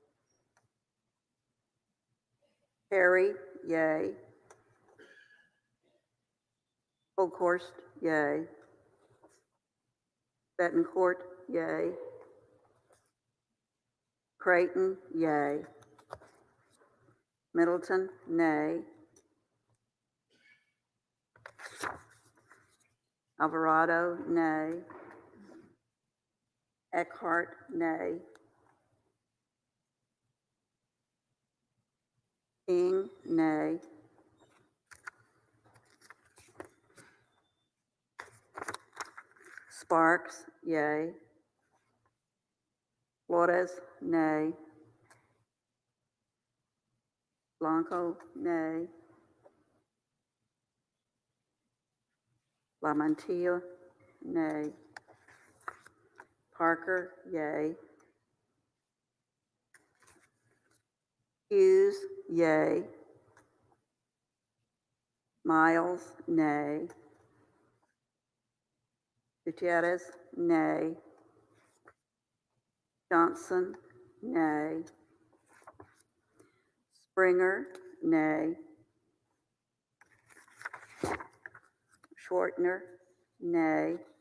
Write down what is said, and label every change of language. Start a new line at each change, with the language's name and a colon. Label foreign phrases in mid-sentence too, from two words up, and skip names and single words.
English: Perry, yay. Oakhorst, yay. Bettencourt, yay. Creighton, yay. Middleton, nay. Alvarado, nay. Eckhart, nay. King, nay. Sparks, yay. Flores, nay. Blanco, nay. Lamantia, nay. Parker, yay. Hughes, yay. Miles, nay. Gutierrez, nay. Johnson, nay. Springer, nay. Schwartner, nay.